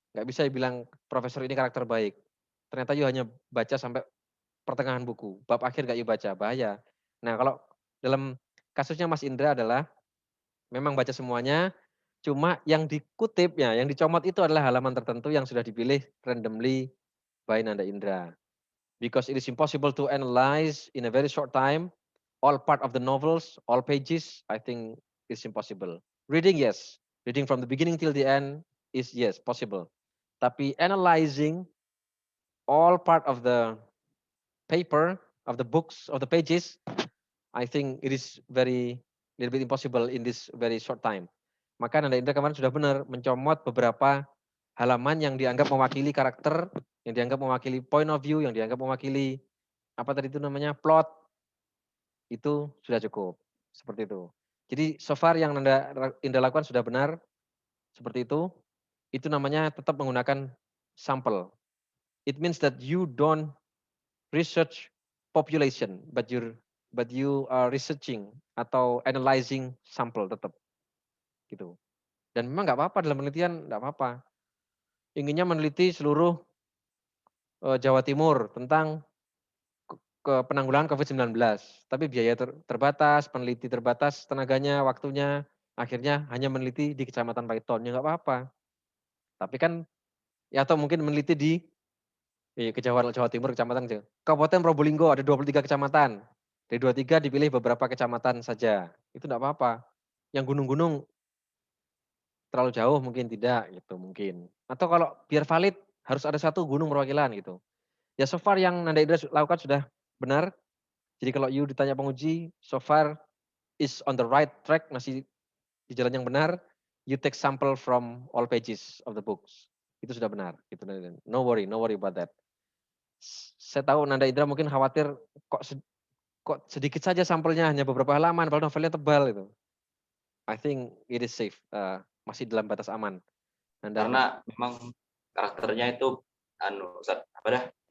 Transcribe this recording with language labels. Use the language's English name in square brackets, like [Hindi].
[Indonesian] Nggak bisa dibilang profesor ini karakter baik. Ternyata you hanya baca sampai pertengahan buku. Bab akhir nggak you baca, bahaya. Nah, kalau dalam kasusnya Mas Indra adalah memang baca semuanya, cuma yang dikutipnya, yang dicomot itu adalah halaman tertentu yang sudah dipilih [English] randomly by Nanda Indra. Because it is impossible to analyze in a very short time all part of the novels, all pages, I think it's impossible. Reading, yes. Reading from the beginning till the end is yes, possible. Tapi analyzing all part of the paper, of the books, of the pages, I think it is very little bit impossible in this very short time. [Indonesian] Maka Nanda Indra kemarin sudah benar mencomot beberapa halaman yang dianggap mewakili karakter, yang dianggap mewakili point of view, yang dianggap mewakili apa tadi itu namanya plot, itu sudah cukup. Seperti itu. Jadi so far yang Nanda Indra lakukan sudah benar, seperti itu. Itu namanya tetap menggunakan sampel. [English] It means that you don't research population, but you are researching atau analyzing [Indonesian] sampel tetap gitu. Dan memang nggak apa-apa dalam penelitian, nggak apa-apa. Inginnya meneliti seluruh Jawa Timur tentang penanggulangan COVID-19, tapi biaya terbatas, peneliti terbatas, tenaganya, waktunya, akhirnya hanya meneliti di Kecamatan Paiton, ya nggak apa-apa. Tapi kan, ya atau mungkin meneliti di Jawa Timur, Kecamatan Kabupaten Probolinggo ada 23 kecamatan. Dari 23 dipilih beberapa kecamatan saja. Itu enggak apa-apa. Yang gunung-gunung terlalu jauh mungkin tidak gitu mungkin. Atau kalau biar valid harus ada satu gunung perwakilan gitu. Ya so far yang Nanda Indra lakukan sudah benar. Jadi kalau you ditanya penguji, [English] so far is on the right track, [Indonesian] masih di jalan yang benar. [English] You take sample from all pages of the books. [Indonesian] Itu sudah benar. Gitu. [English] No worry about that. [Indonesian] Saya tahu Nanda Indra mungkin khawatir kok sedikit saja sampelnya hanya beberapa halaman, padahal novelnya tebal itu. [English] I think it is safe, [Indonesian] masih dalam batas aman. Karena memang karakternya itu apa dah?